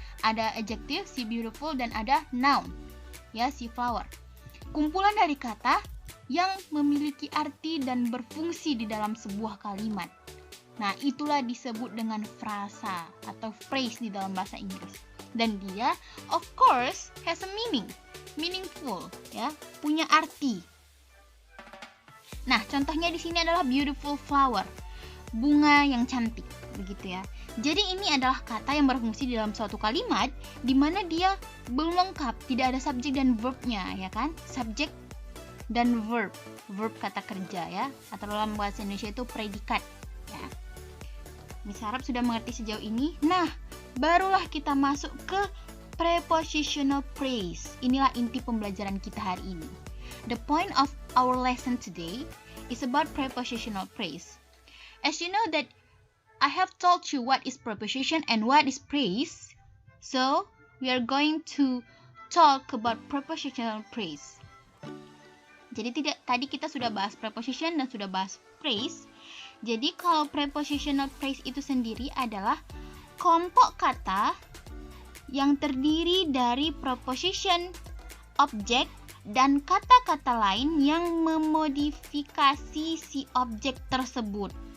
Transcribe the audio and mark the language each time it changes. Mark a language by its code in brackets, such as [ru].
[id] Ada adjective si beautiful dan ada noun, ya, si flower. Kumpulan dari kata yang memiliki arti dan berfungsi di dalam sebuah kalimat. Nah, itulah disebut dengan frasa atau phrase di dalam bahasa Inggris. Dan dia, [en] of course, has a meaning, meaningful, [id] ya, punya arti. Nah, contohnya di sini adalah beautiful flower, bunga yang cantik, begitu ya. Jadi ini adalah kata yang berfungsi di dalam suatu kalimat, di mana dia belum lengkap, tidak ada subjek dan verbnya, ya kan? Subjek dan verb kata kerja, ya, atau dalam bahasa Indonesia itu predikat, ya. Miss harap sudah mengerti sejauh ini. Nah, barulah kita masuk ke prepositional phrase. Inilah inti pembelajaran kita hari ini. [en] The point of our lesson today is about prepositional phrase. As you know that I have told you what is preposition and what is phrase. So, we are going to talk about prepositional phrase. [id] Jadi tadi kita sudah bahas preposition dan sudah bahas phrase. Jadi kalau prepositional phrase itu sendiri adalah kelompok kata yang terdiri dari preposition, objek, dan kata-kata lain yang memodifikasi si objek tersebut.